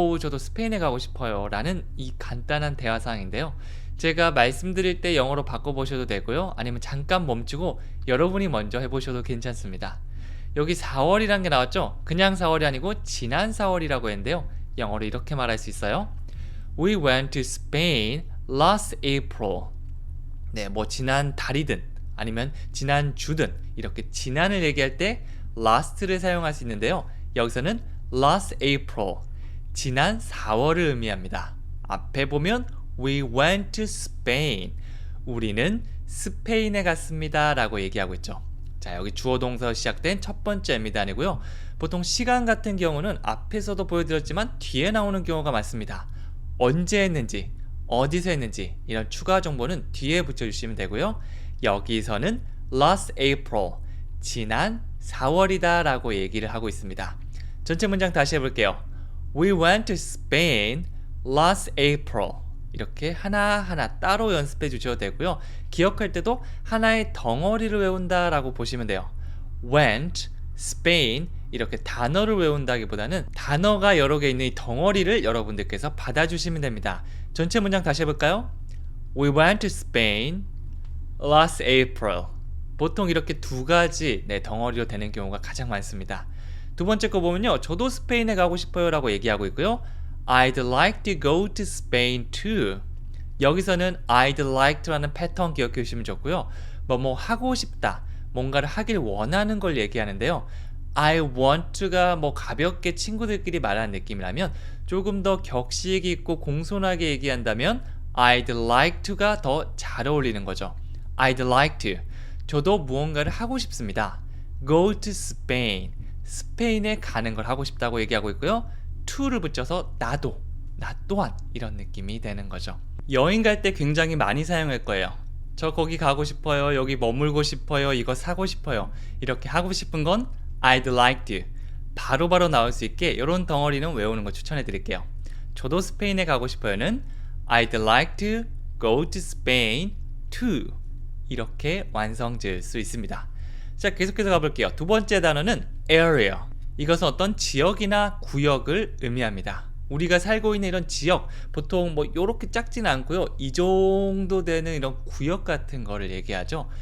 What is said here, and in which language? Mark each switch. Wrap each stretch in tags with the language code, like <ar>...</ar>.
<ko>저도 스페인에 가고 싶어요 라는 이 간단한 대화 상황인데요. 제가 말씀드릴 때 영어로 바꿔보셔도 되고요. 아니면 잠깐 멈추고 여러분이 먼저 해보셔도 괜찮습니다. 여기 4월이란 게 나왔죠? 그냥 4월이 아니고 지난 4월이라고 했는데요. 영어로 이렇게 말할 수 있어요.</ko> <en>We went to Spain last April.</en> <ko>네, 뭐 지난 달이든 아니면 지난 주든 이렇게 지난을 얘기할 때 last를 사용할 수 있는데요. 여기서는</ko> <en>last April,</en> <ko>지난 4월을 의미합니다. 앞에 보면</ko> <en>We went to Spain.</en> <ko>우리는 스페인에 갔습니다 라고 얘기하고 있죠. 자, 여기 주어 동사 시작된 첫 번째 미단이고요. 보통 시간 같은 경우는 앞에서도 보여드렸지만 뒤에 나오는 경우가 많습니다. 언제 했는지, 어디서 했는지 이런 추가 정보는 뒤에 붙여주시면 되고요. 여기서는</ko> <en>last April,</en> <ko>지난 4월이다 라고 얘기를 하고 있습니다. 전체 문장 다시 해볼게요.</ko> <en>We went to Spain last April.</en> <ko>이렇게 하나하나 따로 연습해 주셔도 되고요. 기억할 때도 하나의 덩어리를 외운다 라고 보시면 돼요. went, Spain 이렇게 단어를 외운다기보다는 단어가 여러 개 있는 이 덩어리를 여러분들께서 받아주시면 됩니다. 전체 문장 다시 해볼까요?</ko> <en>We went to Spain last April.</en> <ko>보통 이렇게 두 가지 덩어리로 되는 경우가 가장 많습니다. 두 번째 거 보면요. 저도 스페인에 가고 싶어요 라고 얘기하고 있고요.</ko> <en>I'd like to go to Spain too.</en> <ko>여기서는</ko> <en>I'd like to</en> <ko>라는 패턴 기억해 주시면 좋고요. 뭐 하고 싶다, 뭔가를 하길 원하는 걸 얘기하는데요.</ko> <en>I want to</en> <ko>가 뭐 가볍게 친구들끼리 말하는 느낌이라면 조금 더 격식 있고 공손하게 얘기한다면</ko> <en>I'd like to</en> <ko>가 더 잘 어울리는 거죠.</ko> <en>I'd like to.</en> <ko>저도 무언가를 하고 싶습니다.</ko> <en>Go to Spain.</en> <ko>스페인에 가는 걸 하고 싶다고 얘기하고 있고요. to를 붙여서 나도, 나 또한 이런 느낌이 되는 거죠. 여행 갈 때 굉장히 많이 사용할 거예요. 저 거기 가고 싶어요. 여기 머물고 싶어요. 이거 사고 싶어요. 이렇게 하고 싶은 건</ko> <en>I'd like to.</en> <ko>바로바로 나올 수 있게 이런 덩어리는 외우는 거 추천해 드릴게요. 저도 스페인에 가고 싶어요는</ko> <en>I'd like to go to Spain too.</en> <ko>이렇게 완성 지을 수 있습니다. 자, 계속해서 가볼게요. 두 번째 단어는 area. 이것은 어떤 지역이나 구역을 의미합니다. 우리가 살고 있는 이런 지역, 보통 뭐 요렇게 작지는 않고요. 이 정도 되는 이런 구역 같은 거를 얘기하죠.</ko>